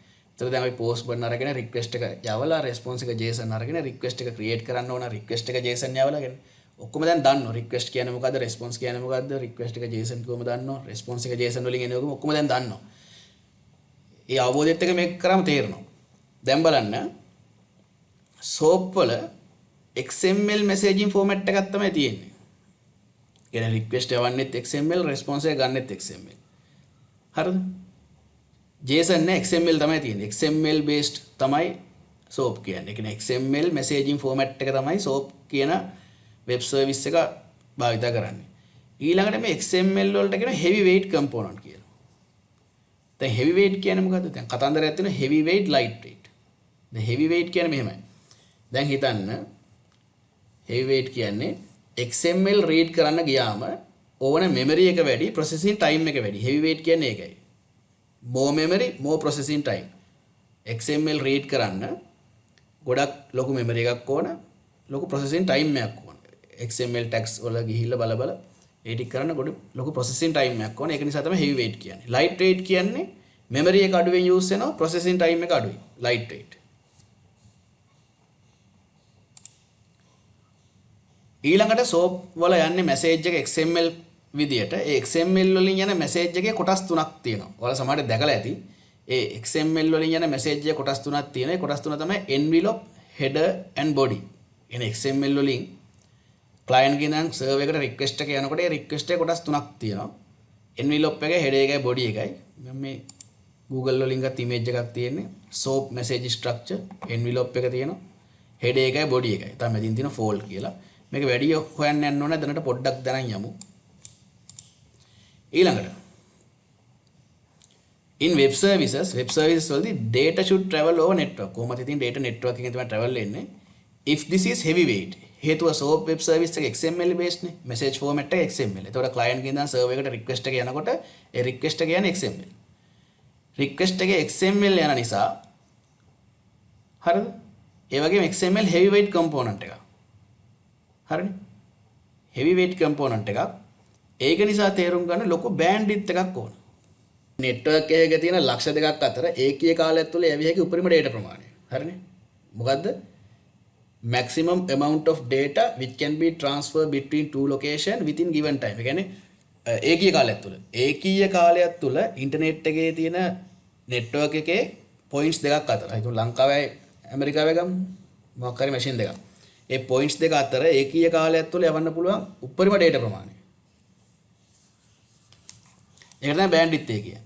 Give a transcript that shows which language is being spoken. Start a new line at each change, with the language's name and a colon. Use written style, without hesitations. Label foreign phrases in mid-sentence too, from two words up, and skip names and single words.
Sinhala: ඒතර දැන් අපි
English: post button
Sinhala: අරගෙන request එක යවලා response එක JSON අරගෙන request එක create කරන්න ඕන request එක JSON යවලාගෙන ඔක්කොම දැන් දන්නවා request කියන්නේ මොකද්ද response කියන්නේ මොකද්ද request එක JSON කොහොමද දන්නවා response එක JSON වලින් එන ඔක්කොම දැන් දන්නවා. ඒ අවබෝධයත් එක මේක කරාම තේරෙනවා. දැන් බලන්න සෝප් වල
English: XML messaging format
Sinhala: එකක් තමයි තියෙන්නේ. කියන්නේ request යවන්නෙත් XML response එක ගන්නෙත් XML. හරිද? JSON නෑ XML තමයි තියෙන්නේ.
English: XML based
Sinhala: තමයි SOAP කියන්නේ. ඒ කියන්නේ
English: XML messaging format
Sinhala: එක තමයි SOAP කියන
English: web service
Sinhala: එක භාවිත කරන්නේ. ඊළඟට මේ XML වලට කියන
English: heavyweight component
Sinhala: කියලා. දැන් heavyweight කියන්නේ මොකද්ද? දැන් කතන්දරයක් තියෙනවා
English: heavyweight lightweight.
Sinhala: දැන් heavyweight කියන්නේ මෙහෙමයි. දැන් හිතන්න heavyweight කියන්නේ
English: XML read
Sinhala: කරන්න ගියාම ඕන memory එක වැඩි
English: processing time
Sinhala: එක වැඩි. heavyweight කියන්නේ ඒකයි.
English: more memory more processing time. XML read
Sinhala: කරන්න ගොඩක් ලොකු memory එකක් ඕන, ලොකු
English: processing time
Sinhala: එකක් ඕන.
English: XML tags
Sinhala: වල ගිහිල්ලා බල ඒ ටික කරන්න ගොඩ ලොකු
English: processing time
Sinhala: එකක් ඕන. ඒක නිසා තමයි heavyweight කියන්නේ. lightweight කියන්නේ memory එක අඩුවෙන් use වෙනවා,
English: processing time
Sinhala: එක අඩුයි. lightweight. ඊළඟට SOAP වල යන්නේ message එක XML විදියට. ඒ XML වලින් යන message එකේ කොටස් තුනක් තියෙනවා. ඔයාලා සමහරට දැකලා ඇති. ඒ XML වලින් යන message එකේ කොටස් තුනක් තියෙනවා. ඒ කොටස් තුන තමයි
English: envelope, header and body.
Sinhala: එන XML වලින් client ගෙන් නම් server එකට request එක යනකොට ඒ request එකේ කොටස් තුනක් තියෙනවා. envelope එකයි, header එකයි, body එකයි. මම මේ Google වලින් ගත්ත image එකක් තියෙන්නේ.
English: SOAP message structure envelope
Sinhala: එක තියෙනවා. header එකයි, body එකයි. තමයි මෙතන තියෙන fold කියලා. මේක වැඩි හොයන්න යන්න ඕනේ. දැනට පොඩ්ඩක් දැනන් යමු.
English: ඊළඟට in web services වලදී data should travel over network.
Sinhala: කොහොමද ඉතින් data network එකෙන් තමයි travel වෙන්නේ.
English: if this is heavyweight හේතුව SOAP web service එක XML based නේ. message format
Sinhala: එක XML. ඒතකොට client ගෙන් ඉඳන් server එකට request එක යනකොට ඒ request එක යන්නේ XML. request එකේ XML යන නිසා හරිද? ඒ වගේම XML
English: heavyweight component
Sinhala: එකක්. හරිනේ?
English: heavyweight component
Sinhala: එකක්. ඒක නිසා තේරුම් ගන්න ලොකු බෑන්ඩ්විඩ්ත් එකක් ඕන. network එකක තියෙන ලක්ෂ දෙකක් අතර ඒකීය කාලයක් තුළ යැවිය හැකි උපරිම data ප්‍රමාණය. හරිනේ? මොකද්ද?
English: maximum amount of data which can be transferred between two location within given time.
Sinhala: ඒ කියන්නේ ඒකීය කාලයක් තුළ. ඒකීය කාලයක් තුළ ඉන්ටර්නෙට් එකේ තියෙන network එකේ points දෙකක් අතර. හිතමු ලංකාවේ ඇමරිකාවේ ගමු. මොකක් හරි machine දෙකක්. ඒ points දෙක අතර ඒකීය කාලයක් තුළ යවන්න පුළුවන් උපරිම data ප්‍රමාණය. ඒක තමයි බෑන්ඩ්විඩ්ත් එක කියන්නේ.